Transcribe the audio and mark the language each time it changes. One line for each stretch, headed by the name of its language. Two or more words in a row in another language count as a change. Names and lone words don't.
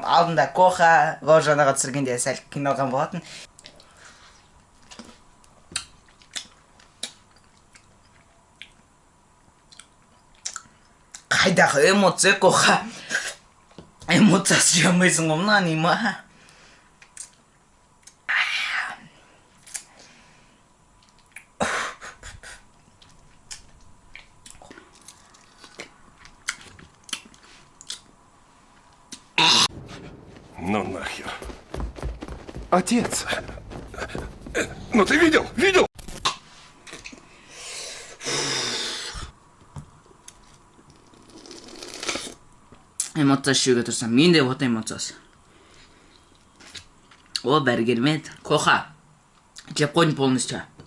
Kazakh: Алдында Коха, жаңаға түсіргенде сәл қиналған болатын. Қайдағы эмоция, Коха? Эмоциясы жей алмайсың ғой мына,
Russian: нема? Ну нахер. Отец. Ну ты видел?
Kazakh: Эмоциясы жеуге тұрсам, мен де вот эмоциясы. О, бәрі келмеді. Коха, жеп қойдың полностью.